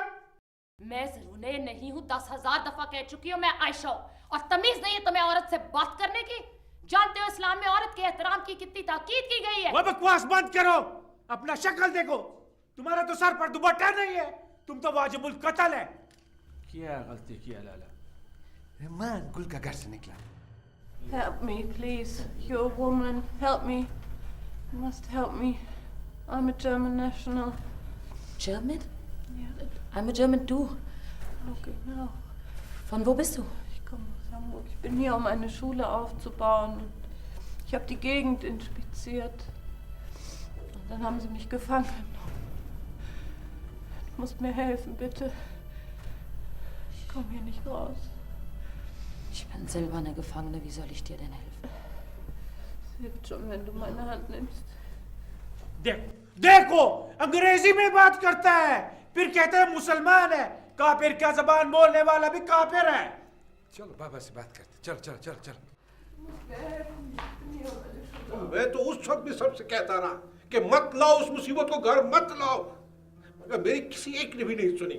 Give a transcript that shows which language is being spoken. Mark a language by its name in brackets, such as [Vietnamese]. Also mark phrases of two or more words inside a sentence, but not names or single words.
[Urdu] میں زرونے نہیں ہوں، 10,000 دفعہ کہہ چکی ہوں میں عائشہ ہوں، اور تمیز نہیں ہے تمہیں عورت سے بات کرنے کی? جانتے ہو اسلام میں عورت کے احترام کی کتنی تاکید کی گئی ہے. وہ بکواس بند کرو، اپنا شکل دیکھو، تمہارا تو سر پر دوپٹہ نہیں ہے، تم تو واجب القتل ہے. کیا غلطی کیا لالہ؟ رحمان گل کا گھر سے نکلا. [English] Help me, please. You're a woman. Help me. You must help me. I'm a German national. German? [German] Ja. [English] I'm a German too. [German] Oh, genau. Von wo bist du? Ich komme aus Hamburg. Ich bin hier, um eine Schule aufzubauen. Ich habe die Gegend inspiziert. Und dann haben sie mich gefangen genommen. Du musst mir helfen, bitte. Ich komme hier nicht raus. Ich bin selber eine Gefangene, wie soll ich dir denn helfen? Es hilft schon, wenn du meine Hand nimmst. [Urdu] دیکھو دیکھو، انگریزی میں بات کرتا ہے، پھر کہتے ہیں مسلمان ہے. کافر کا زبان بولنے والا بھی کافر ہے. چلو بابا سے بات کرتے۔ چل چل چل چل. میں تو اس وقت بھی سب سے کہتا رہا کہ مت لاؤ اس مصیبت کو گھر، مت لاؤ، مگر میری کسی ایک نے بھی نہیں سنی.